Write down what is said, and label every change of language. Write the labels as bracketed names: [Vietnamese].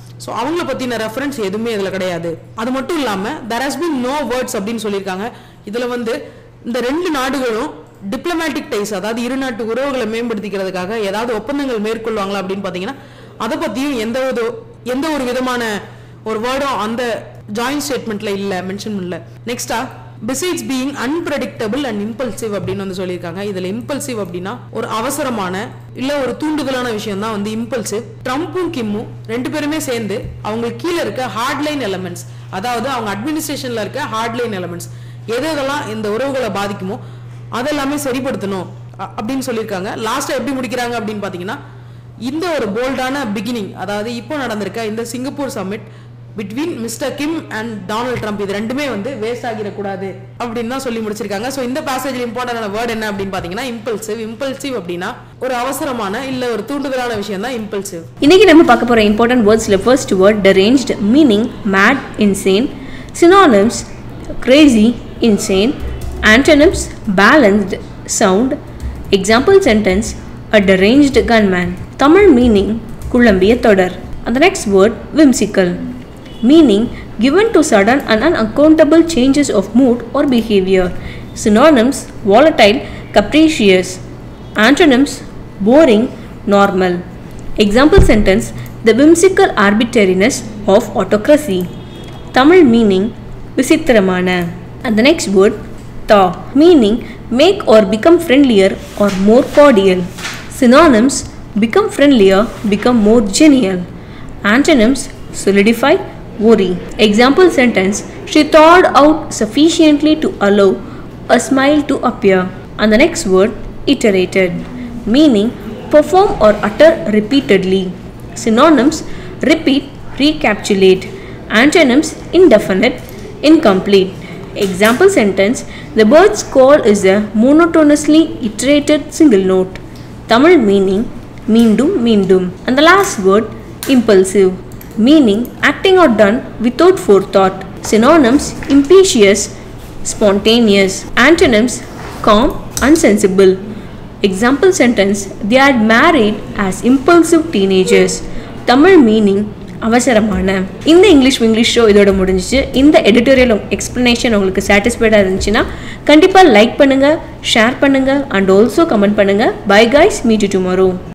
[Tamil] So அவங்கள பற்றின reference எதுவுமே இதில் கிடையாது. அது மட்டும் இல்லாமல் [English] there has been no words [Tamil] அப்படின்னு சொல்லியிருக்காங்க. இதில் வந்து இந்த ரெண்டு நாடுகளும் டிப்ளமேட்டிக் டைஸ், அதாவது இரு நாட்டு உறவுகளை மேம்படுத்திக்கிறதுக்காக ஏதாவது ஒப்பந்தங்கள் மேற்கொள்வாங்களா அப்படின்னு பார்த்தீங்கன்னா அதை பற்றியும் எந்த ஒரு விதமான ஒரு வேர்டும் அந்த ஜாயிண்ட் ஸ்டேட்மெண்ட்ல இல்லை, மென்ஷன் பண்ணல. நெக்ஸ்டா [English] besides being unpredictable and impulsive [Tamil] அப்படின்னு வந்து சொல்லியிருக்காங்க. இதுல impulsive அப்படின்னா ஒரு அவசரமான இல்ல ஒரு தூண்டுதலான விஷயம் தான் வந்து impulsive. ட்ரம்பும் கிம்மும் ரெண்டு பேருமே சேர்ந்து அவங்க கீழே இருக்க ஹார்ட்லைன் எலிமெண்ட்ஸ், அதாவது அவங்க அட்மினிஸ்ட்ரேஷன்ல இருக்க ஹார்ட்லைன் எலிமெண்ட்ஸ் எதெல்லாம் இந்த உறவுகளை பாதிக்குமோ அதெல்லாமே சரிப்படுத்தணும் அப்படின்னு சொல்லியிருக்காங்க. லாஸ்டா எப்படி முடிக்கிறாங்க அப்படின்னு பாத்தீங்கன்னா, இந்த ஒரு போல்டான பிகினிங், அதாவது இப்போ நடந்திருக்க இந்த Singapore submit between mister Kim and Donald Trump, இது ரெண்டுமே வந்து வேஸ்ட் ஆகிடக்கூடாது அப்படின்னு தான் சொல்லி முடிச்சிருக்காங்க. ஸோ இந்த பேசேஜில் இம்பார்ட்டன்டான வேர்ட் என்ன அப்படின்னு பாத்தீங்கன்னா இம்பல்சிவ். இம்பல்சிவ் அப்படின்னா ஒரு அவசரமான இல்ல ஒரு தூண்டுதலான விஷயம் தான் இம்பல்சிவ். இன்னைக்கு நம்ம பார்க்க போற important வேர்ட்ஸ்ல first word deranged, meaning [English] mad, insane. Synonyms: crazy, insane. Antonyms: balanced, sound. Example sentence: a deranged gunman. Tamil meaning [Tamil] குழம்பிய தொடர். [English] And the next word whimsical, meaning given to sudden and unaccountable changes of mood or behavior. Synonyms: volatile, capricious. Antonyms: boring, normal. Example sentence: the whimsical arbitrariness of autocracy. Tamil meaning [Tamil] விசித்திரமான. [English] And the next word thaw, meaning make or become friendlier or more cordial. Synonyms: become friendlier, become more genial. Antonyms: solidify, worry. Example sentence: she thawed out sufficiently to allow a smile to appear. And the next word iterated, meaning perform or utter repeatedly. Synonyms: repeat, recapitulate. Antonyms: indefinite, incomplete. Example sentence: the bird's call is a monotonously iterated single note. Tamil meaning [Tamil] மீண்டும் மீண்டும். [English] And the last word impulsive, meaning acting or done without forethought. Synonyms: impetuous, spontaneous. Antonyms: calm, unsensible. Example sentence: they had married as impulsive teenagers. Tamil meaning [Tamil] அவசரமான. இந்த English show இதோட முடிஞ்சிச்சு. இந்த editorial explanation உங்களுக்கு சாட்டிஸ்ஃபைடாக இருந்துச்சுன்னா கண்டிப்பாக like பண்ணுங்கள், ஷேர் பண்ணுங்கள் அண்ட் ஆல்சோ கமெண்ட் பண்ணுங்கள். [English] Bye guys, meet you tomorrow.